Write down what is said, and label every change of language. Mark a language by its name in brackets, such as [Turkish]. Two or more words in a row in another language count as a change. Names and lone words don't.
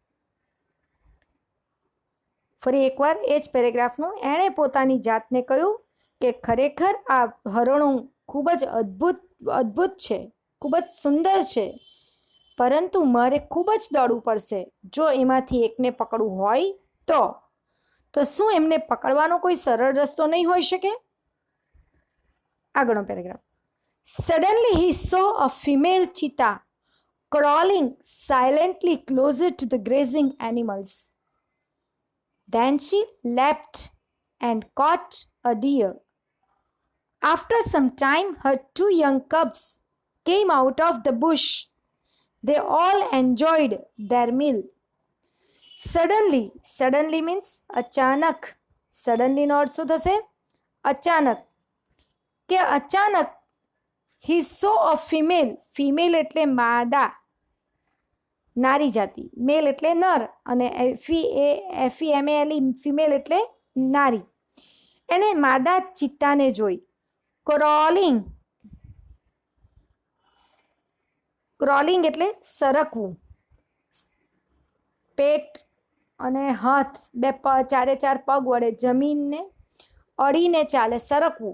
[Gujarati] ફરી એકવાર એ જ પેરેગ્રાફનું એણે પોતાની જાતને કહ્યું કે ખરેખર આ હરણો ખૂબ જ અદ્ભુત છે, ખૂબ જ સુંદર છે, પરંતુ મારે ખૂબ જ દોડવું પડશે જો એમાંથી એકને પકડવું હોય તો શું એમને પકડવાનો કોઈ સરળ રસ્તો નહીં હોઈ શકે? આગળનો પેરેગ્રાફ. [English] Suddenly he saw a female cheetah crawling silently closer to the grazing animals. Then she leapt and caught a deer. After some time, her 2 young cubs came out of the bush. They all enjoyed their meal. Suddenly means અચાનક. [Gujarati] Suddenly નો અર્થ શું થશે? અચાનક. કે અચાનક [English] he saw a female [Gujarati] એટલે માદા, નારી જાતિ, મેલ એટલે નર, અને FEMALE ફિમેલ એટલે નારી. એને માદા ચિત્તાને જોઈ. ક્રોલિંગ એટલે સરકવું, પેટ અને હાથ બે ચારે ચાર પગ વડે જમીનને અડીને ચાલે, સરકવું.